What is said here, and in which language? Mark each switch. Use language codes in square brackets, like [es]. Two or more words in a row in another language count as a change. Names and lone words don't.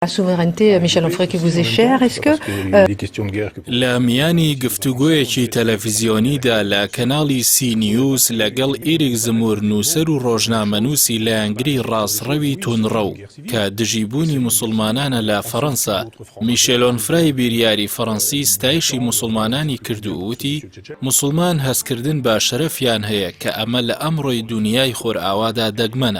[fr] La souveraineté, Michel Onfray, qui vous est chère, est-ce que... [ckb] لە میانی گفتوگۆیەکی تەلەڤیزیۆنیدا لە کەناڵی سی نیوز لەگەڵ ئیریک زمور نووسەر و ڕۆژنامەنووسی لایەنگری ڕاستڕەوی تونڕە کە دژیبوونی موسڵمانانە لە فەڕەنسا میشێل ئۆنفرای بیریاری فەڕەنسی ستایشی موسڵمانانی کرد و وتی موسڵمان هەستکردن بە شەرەفیان هەیە کە ئەمە لە ئەمڕۆی دونیای خۆرئاوادا دەگمەنە.